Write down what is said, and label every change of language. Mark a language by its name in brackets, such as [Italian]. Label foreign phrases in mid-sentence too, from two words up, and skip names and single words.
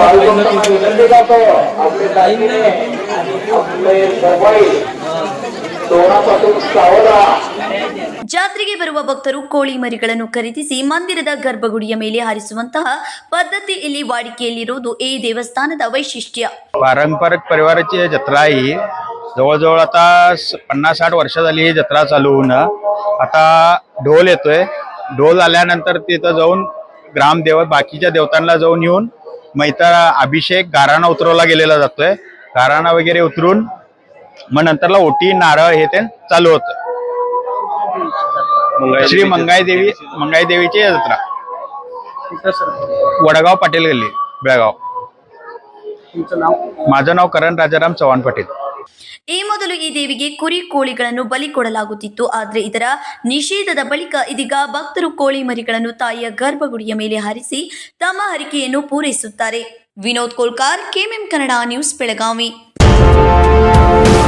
[Kannada] ಜಾತ್ರೆಗೆ ಬರುವ ಭಕ್ತರು ಕೋಳಿ ಮರಿಗಳನ್ನು ಖರೀದಿಸಿ ಮಂದಿರದ ಗರ್ಭಗುಡಿಯ ಮೇಲೆ ಹಾರಿಸುವಂತಹ पद्धती ಇಲ್ಲಿ वाडिकेयಲ್ಲಿರುವುದು ಈ ದೇವಸ್ಥಾನದ वैशिष्ट्य. [Marathi] पारंपरिक परिवाराची जत्रा ही जवळजवळ आता 50-60 वर्ष झाली ही जत्रा चालू होऊन आता ढोल येतोय. ढोल आल्यानंतर तिथं जाऊन ग्रामदेव बाकीच्या देवतांना जाऊन येऊन मैता अभिषेक गाराणा उतरवला गेलेला जातोय. गाराणा वगैरे उतरून मग नंतरला ओटी नारळ हे ते चालू होतं. श्री मंगाई देवीची जत्रा वडगाव पाटील गल्ली बेळगाव. माझं नाव करण राजाराम चव्हाण पाटील. [Kannada] ಈ ಮೊದಲು ಈ ದೇವಿಗೆ ಕುರಿ ಕೋಳಿಗಳನ್ನು ಬಲಿ ಕೊಡಲಾಗುತ್ತಿತ್ತು. ಆದರೆ ಇದರ ನಿಷೇಧದ ಬಳಿಕ ಇದೀಗ ಭಕ್ತರು ಕೋಳಿ ಮರಿಗಳನ್ನು ತಾಯಿಯ ಗರ್ಭಗುಡಿಯ ಮೇಲೆ ಹಾರಿಸಿ ತಮ್ಮ ಹರಕೆಯನ್ನು ಪೂರೈಸುತ್ತಾರೆ. ವಿನೋದ್ ಕೋಲ್ಕಾರ್, ಕೆಎಂಎಂ ಕನ್ನಡ ನ್ಯೂಸ್, ಬೆಳಗಾವಿ.